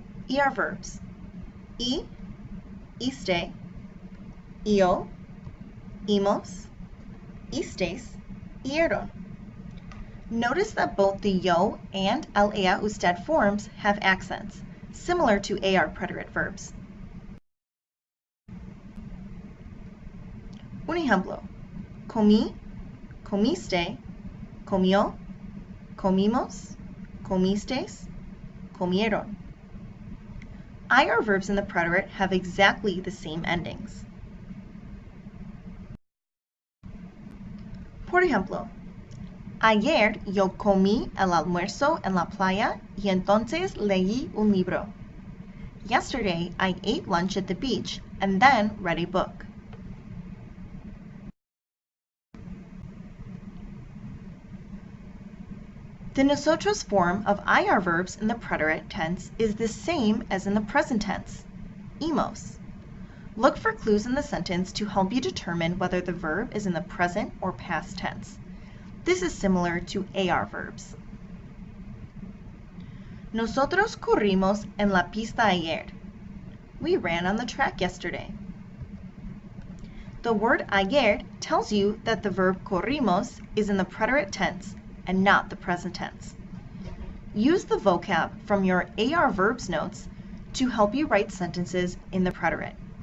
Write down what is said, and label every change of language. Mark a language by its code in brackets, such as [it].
[en] ER verbs. Iste, yo, imos, istes, ieron. Notice that both the yo and el ella usted forms have accents, similar to AR preterite verbs. [es] Un ejemplo, comí, comiste, comió, comimos, comistes, comieron. [en] IR verbs in the preterite have exactly the same endings. [es] Por ejemplo, ayer yo comí el almuerzo en la playa y entonces leí un libro. [en] Yesterday I ate lunch at the beach and then read a book. The nosotros form of IR verbs in the preterite tense is the same as in the present tense, imos. Look for clues in the sentence to help you determine whether the verb is in the present or past tense. This is similar to AR verbs. [es] Nosotros corrimos en la pista ayer. [en] We ran on the track yesterday. The word ayer tells you that the verb corrimos is in the preterite tense and not the present tense. Use the vocab from your AR verbs notes to help you write sentences in the preterite.